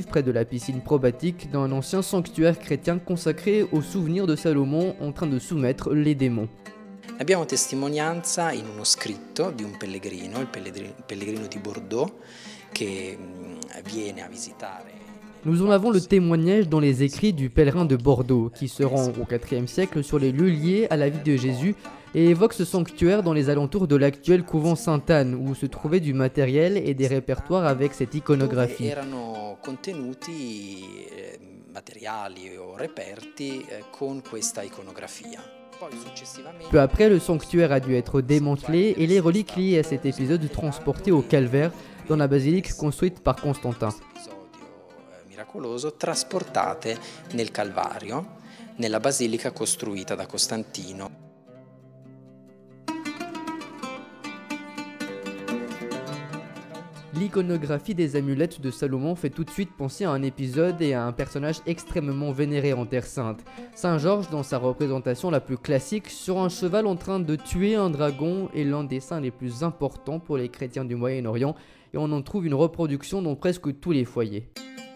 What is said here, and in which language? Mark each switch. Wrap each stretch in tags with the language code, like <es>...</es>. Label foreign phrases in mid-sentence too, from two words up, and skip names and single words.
<fr>près de la piscine probatique d'un ancien sanctuaire chrétien consacré au souvenir de Salomon en train de soumettre les démons.</fr> <it>Abbiamo testimonianza in uno scritto di un pellegrino, il pellegrino di Bordeaux, che viene a visitare.</it> <fr>Nous en avons le témoignage dans les écrits du pèlerin de Bordeaux, qui se rend au IVe siècle sur les lieux liés à la vie de Jésus et évoque ce sanctuaire dans les alentours de l'actuel couvent Sainte-Anne, où se trouvait du matériel et des répertoires avec cette iconographie.</fr> <it>Erano contenuti materiali o reperti con questa iconografia.</it> <fr>Peu après, le sanctuaire a dû être démantelé et les reliques liées à cet épisode transportées au calvaire dans la basilique construite par Constantin.</fr> <it>Miracoloso trasportate nel Calvario, nella basilica costruita da Costantino.</it> <fr>L'iconographie des amulettes de Salomon fait tout de suite penser à un épisode et à un personnage extrêmement vénéré en Terre Sainte. Saint Georges, dans sa représentation la plus classique, sur un cheval en train de tuer un dragon, est l'un des saints les plus importants pour les chrétiens du Moyen-Orient, et on en trouve une reproduction dans presque tous les foyers.</fr>